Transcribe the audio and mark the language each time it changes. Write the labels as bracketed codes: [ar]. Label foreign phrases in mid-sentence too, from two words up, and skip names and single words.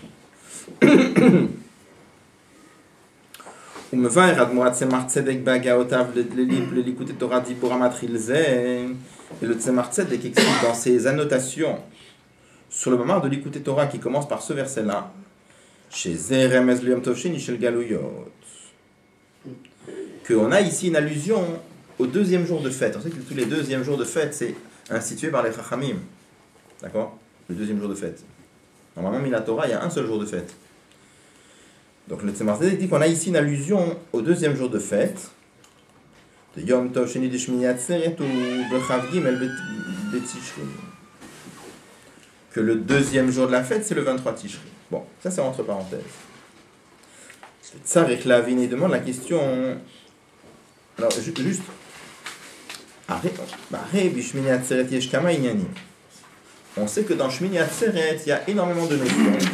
[fr] Et le Tzemar Tzedek explique dans ses annotations sur le moment de l'écouter Torah qui commence par ce verset-là, qu'on a ici une allusion au deuxième jour de fête. On sait que tous les deuxièmes jours de fête, c'est institué par les Chachamim. D'accord? Le deuxième jour de fête. Normalement, [he] מדאורייתא, [fr] il y a un seul jour de fête. Donc le Tzemar Tzedek dit qu'on a ici une allusion au deuxième jour de fête, de [he] יום טוב שני [fr] de Shmini Atzeret ou [he] בכ"ג בתשרי. [fr] Que le deuxième jour de la fête, c'est le 23 Tishri. Bon, ça c'est entre parenthèses. Le [he] צריך לעיין, [fr] il demande la question. Alors, juste. On sait que dans Shmini Atzeret, il y a énormément de notions.